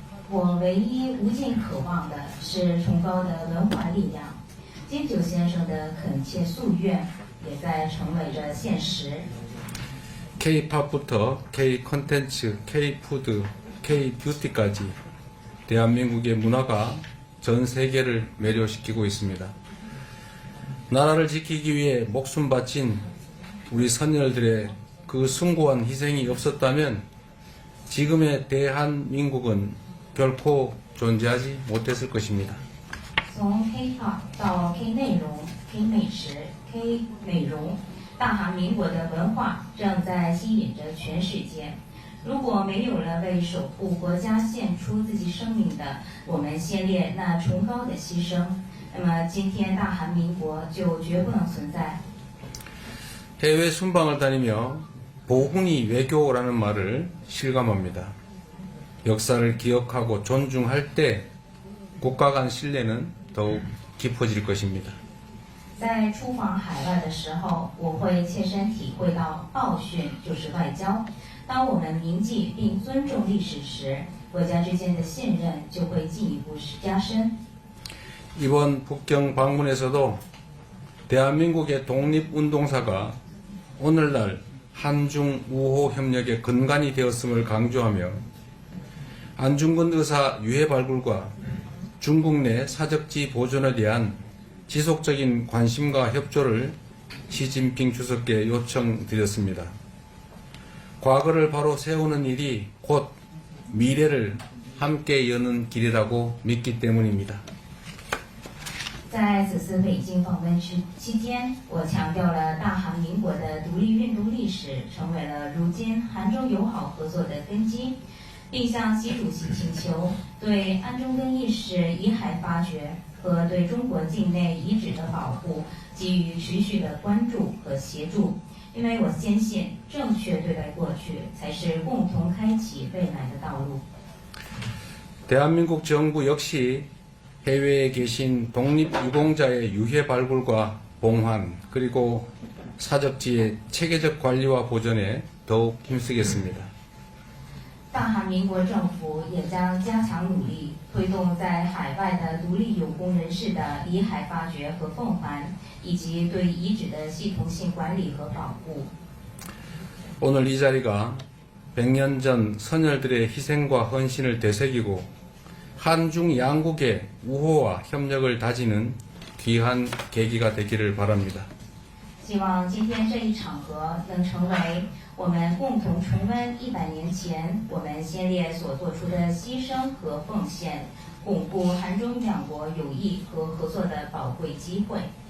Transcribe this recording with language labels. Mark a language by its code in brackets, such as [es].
[zh] 我唯一无尽渴望的是崇高的文化力量。金九先生的恳切夙愿也在成为着现实。 [ko] K-팝부터 K-컨텐츠, K-푸드, K-뷰티까지 대한민국의 문화가 전 세계를 매료시키고 있습니다. 나라를 지키기 위해 목숨 바친 우리 선열들의 그 숭고한 희생이 없었다면 지금의 대한민국은 결코 존재하지 못했을 것입니다. [zh] 从 K-pop 到 K 内容、K 美食、K 美容，大韩民国的文化正在吸引着全世界。如果没有了为守护国家献出自己生命的我们先烈那崇高的牺牲，那么今天大韩民国就绝不能存在。 [ko] 해외 순방을 다니며 보훈이 외교라는 말을 실감합니다. 역사를 기억하고 존중할 때 국가 간 신뢰는 더욱 깊어질 것입니다. [zh] 在出访海外的时候，我会切身体会到报训就是外交。当我们铭记并尊重历史时，国家之间的信任就会进一步加深。 [ko] 이번 북경 방문에서도 대한민국의 독립운동사가 오늘날 한중 우호 협력의 근간이 되었음을 강조하며 안중근 의사 유해 발굴과 중국 내 사적지 보존에 대한 지속적인 관심과 협조를 시진핑 주석께 요청드렸습니다. 과거를 바로 세우는 일이 곧 미래를 함께 여는 길이라고 믿기 때문입니다. [zh] 在此次北京访问期间，我强调了大韩民国的独立运动历史成为了如今韩中友好合作的根基，并向习主席请求对安中根义士遗骸发掘和对中国境内遗址的保护给予持续的关注和协助。因为我坚信，正确对待过去，才是共同开启未来的道路。 [ko] 대한민국 정부 역시 해외에 계신 독립유공자의 유해 발굴과 봉환 그리고 사적지의 체계적 관리와 보존에 더욱 힘쓰겠습니다. [zh] 大韩民国政府也将加强努力，推动在海外的独立有功人士的遗骸发掘和奉还，以及对遗址的系统性管理和保护。 [ko] 오늘 이 자리가 100년 전 선열들의 희생과 헌신을 되새기고 한중 양국의 우호와 협력을 다지는 귀한 계기가 되기를 바랍니다. [zh] 希望今天这一场合能成为我们共同重温100年前我们先烈所做出的牺牲和奉献，巩固韩中两国友谊和合作的宝贵机会。